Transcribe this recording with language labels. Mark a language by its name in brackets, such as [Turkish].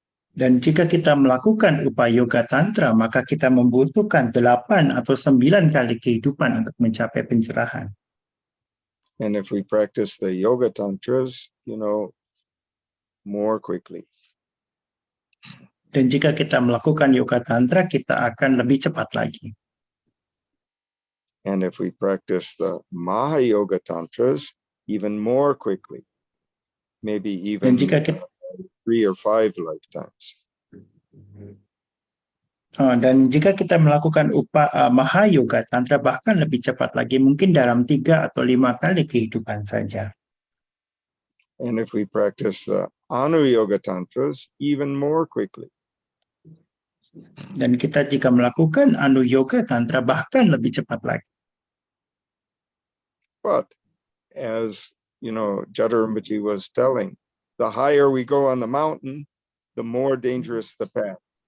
[Indonesian] Dan jika kita melakukan Upa Yoga Tantra, maka kita membutuhkan 8 atau 9 kali kehidupan untuk mencapai pencerahan. [English] And if we practice the Yoga Tantras, more quickly. [Indonesian] Dan jika kita melakukan Yoga Tantra, kita akan lebih cepat lagi. [English] And if we practice the Maha Yoga Tantras, even more quickly. Maybe even 3 or 5 lifetimes. [Indonesian] Dan jika kita melakukan Maha Yoga Tantra, bahkan lebih cepat lagi, mungkin dalam 3 atau 5 kali kehidupan saja. [English] And if we practice the Anu Yoga Tantras, even more quickly. [Indonesian] Dan kita jika melakukan Anu Yoga Tantra, bahkan lebih cepat lagi. [English] But as Jada Rinpoche was telling, the higher we go on the mountain, the more dangerous the path.